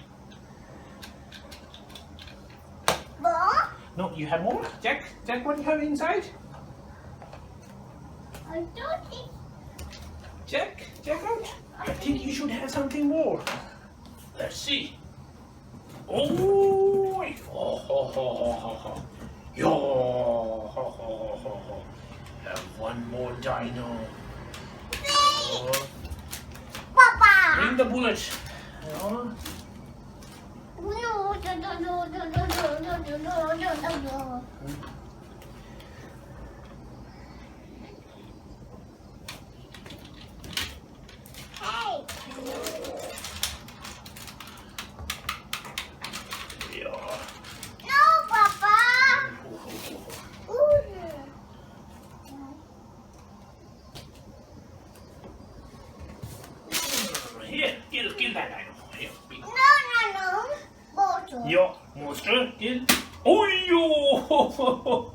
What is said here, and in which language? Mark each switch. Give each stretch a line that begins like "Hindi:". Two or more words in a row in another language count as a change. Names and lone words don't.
English: Ball. No, you have more? Check what you have inside. I don't think. Check out. I think you should have something more. Let's see. Oh, ho, ho, ho, ho, ho, ho. Yo, ho, ho, ho, ho, ho. Have one more dino. Oh, Papa. bring the bullets. Oh, No, no. Hey. yeah. No, Papa. Ho, ho, ho, ho. Ooh. Here, kill that dino. Here, big. No. Bottle. Yo, monster, kill. Oh, yo.